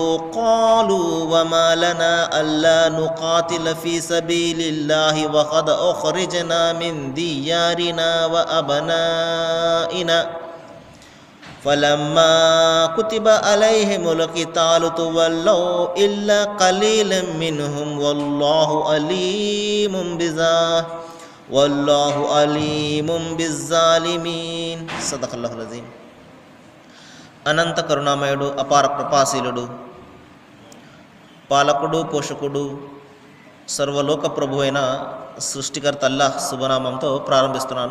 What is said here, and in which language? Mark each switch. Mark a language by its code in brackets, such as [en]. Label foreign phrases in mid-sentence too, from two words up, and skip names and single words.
[ar] قالوا وما لنا ألا نقاتل في سبيل الله وقد أخرجنا من ديارنا وأبنائنا فلما كتب عليهم القتال تولوا إلا قليلا منهم والله عليم బిజ్జాలిమీన్. صدق الله العظيم. [te] అనంత కరుణామయుడు, అపార కృపాశీలుడు, పాలకుడు, పోషకుడు, సర్వలోక ప్రభు అయిన సృష్టికర్త అల్లాహ్ శుభనామంతో ప్రారంభిస్తున్నాను.